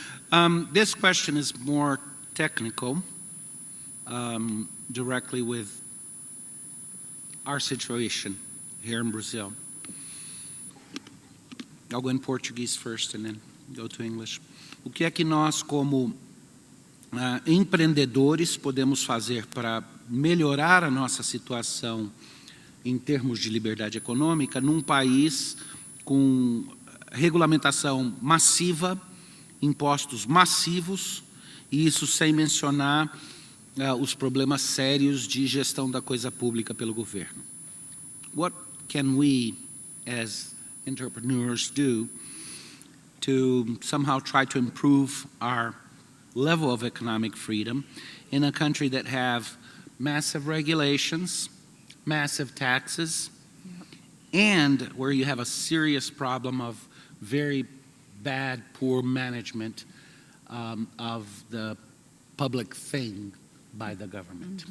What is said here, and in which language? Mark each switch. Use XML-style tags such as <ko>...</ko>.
<en>talk. This question is more technical, directly with our situation here in Brazil. I'll go in Portuguese first and then go to English.</en> <pt>O que é que nós, como empreendedores, podemos fazer para melhorar a nossa situação em termos de liberdade econômica num país com regulamentação massiva, impostos massivos, e isso sem mencionar os problemas sérios de gestão da coisa pública pelo governo.</pt> <en>What can we, as entrepreneurs, do to somehow try to improve our level of economic freedom in a country that have massive regulations, massive taxes, and where you have a serious problem of very bad, poor management of the public thing by the government?</en>